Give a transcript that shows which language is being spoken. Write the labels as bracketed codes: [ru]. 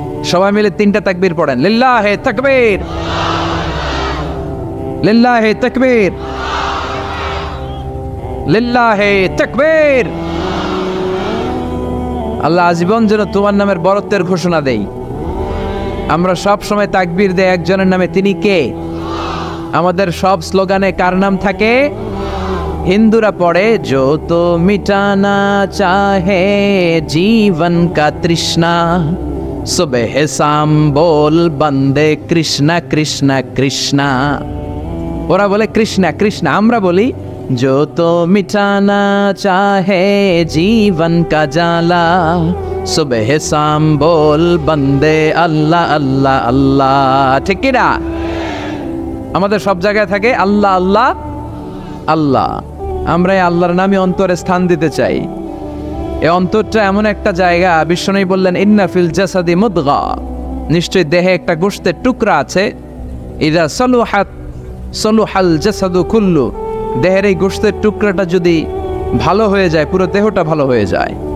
[bn] সবাই মিলে 3টা তাকবীর পড়েন লিল্লাহে তাকবীর, লিল্লাহে তাকবীর, লিল্লাহে তাকবীর। আল্লাহ আজীবন যেন তোমার নামের বরত্বের ঘোষণা দেই। আমরা সব সময় তাকবীর দেই একজনের নামে, তিনি কে? আমাদের সব স্লোগানে কার নাম থাকে? হিন্দুরা পড়ে [hi] जो तो मिटाना चाहे जीवन का तृष्णा सुबह शाम बोल बंदे कृष्णा कृष्णा कृष्णा। [bn] ওরা বলে কৃষ্ণা কৃষ্ণা, আমরা বলি [hi] जो तो मिटाना चाहे जीवन का जाला सुबह शाम बोल बंदे अल्लाह अल्लाह अल्लाह। [bn] ঠিক কি না? আমাদের সব জায়গায় থাকে আল্লাহ আল্লাহ আল্লাহ। আমরা এই আল্লাহর নামে অন্তরে স্থান দিতে চাই। এই অন্তরটা এমন একটা জায়গা, বিশ্বনবী বললেন [ar] ইন্না ফিল জাসাদি মুদগা, [bn] নিশ্চয় দেহে একটা গোশতের টুকরা আছে, [ar] ইদা সলুহাত সলুহাল জাসাদু কুল্লু, [bn] দেহের এই গোশতের টুকরাটা যদি ভালো হয়ে যায় পুরো দেহটা ভালো হয়ে যায়।